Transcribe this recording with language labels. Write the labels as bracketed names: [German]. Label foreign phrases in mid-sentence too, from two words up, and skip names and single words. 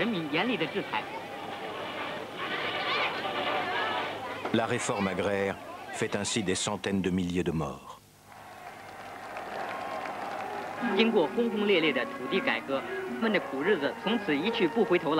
[French] La réforme agraire fait ainsi des centaines de milliers de morts. [Chinese] 经过轰轰烈烈的土地改革，他们的苦日子从此一去不回头了。